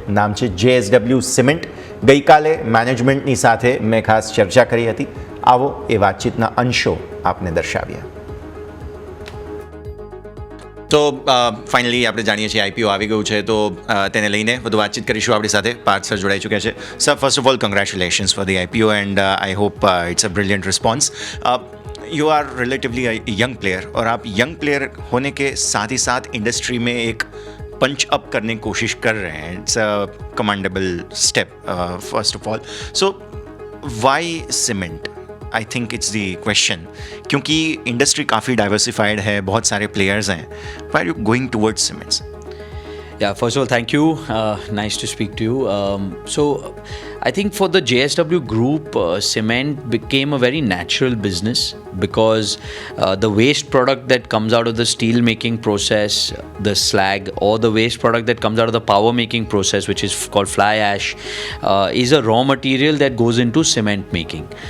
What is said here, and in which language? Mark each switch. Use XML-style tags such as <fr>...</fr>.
<gu>નામ છે JSW cement. ગઈકાલે મેનેજમેન્ટની સાથે મેં ખાસ ચર્ચા કરી હતી. આવો એ વાતચીતના અંશો આપને દર્શાવ્યા. તો ફાઇનલી આપણે જાણીએ છીએ આઈપીઓ આવી ગયું છે, તો તેને લઈને વધુ વાતચીત કરીશું. આપણી સાથે પાર્થ સર જોડાઈ</gu> <hi>चुके हैं.</hi> <en>Sir, first of all congratulations for the IPO and I hope it's a brilliant response. You are relatively young player</en> <hi>और आप यंग प्लेयर होने के साथ ही साथ इंडस्ट्री में एक पंच अप करने की कोशिश कर रहे हैं.</hi> <en>It's a commendable step first of all. So why cement? I think it's the question,</en> <hi>क्योंकि इंडस्ट्री काफ़ी डाइवर्सिफाइड है, बहुत सारे प्लेयर्स हैं.</hi> <en>Why are you going towards cements? Yeah, first of all, thank you. Nice to speak to you. So, I think for the JSW Group, cement became a very natural business because the waste product that comes out of the steel making process, the slag, or the waste product that comes out of the power making process, which is called fly ash, is a raw material that goes into cement making.</en>